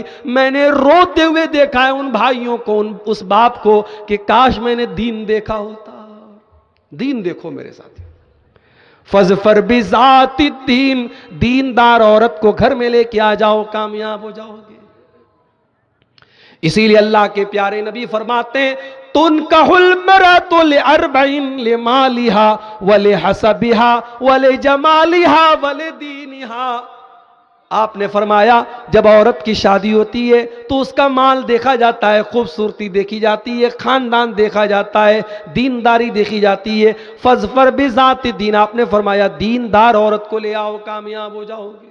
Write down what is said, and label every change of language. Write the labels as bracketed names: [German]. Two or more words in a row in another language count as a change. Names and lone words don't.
[Urdu] میں نے روتے ہوئے دیکھا ہے ان بھائیوں کو، اس باپ کو، کہ کاش میں نے دین دیکھا ہوتا۔ دین دیکھو میرے ساتھ، [Arabic] فَظْفَرْ بِذَاتِ الدِّینِ، [Urdu] دیندار عورت کو گھر میں لے کے آ جاؤ، کامیاب ہو جاؤ گے۔ اسی لیے اللہ کے پیارے نبی فرماتے ہیں [Arabic] تنكح المرأة لأربع لمالها ولحسبها ولجمالها ولدينها. [Urdu] آپ نے فرمایا جب عورت کی شادی ہوتی ہے تو اس کا مال دیکھا جاتا ہے، خوبصورتی دیکھی جاتی ہے، خاندان دیکھا جاتا ہے، دینداری دیکھی جاتی ہے. [Arabic] فاظفر بذات الدین, [Urdu] آپ نے فرمایا دیندار عورت کو لے آؤ، کامیاب ہو جاؤ گے.